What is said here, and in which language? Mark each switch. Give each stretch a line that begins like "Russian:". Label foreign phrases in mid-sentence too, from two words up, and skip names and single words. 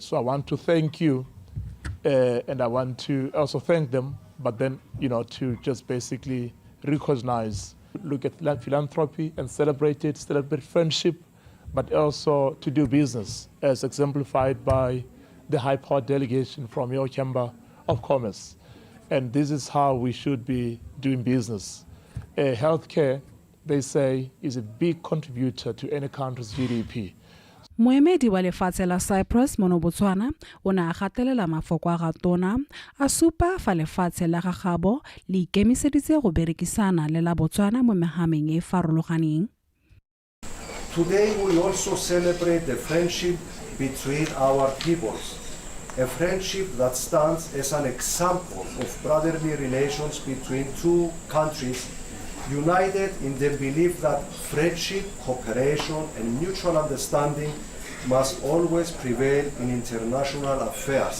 English: So I want to thank you, and I want to also thank them, but then, to just basically recognize, look at philanthropy and celebrate friendship, but also to do business, as exemplified by the high-powered delegation from your Chamber of Commerce. And this is how we should be doing business. Healthcare, they say, is a big contributor to any country's GDP.
Tswana: Moemedi wa lefatshe la Cyprus mono Botswana o ne a gatelela mafoko a ga tona a supa fa lefatshe la gagabo le ikemiseditse go berekisana le la Botswana mo mehameng e farologaneng.
English: Today we also celebrate the friendship between our peoples, a friendship that stands as an example of brotherly relations between two countries united in the belief that friendship, cooperation and mutual understanding must always prevail in international affairs.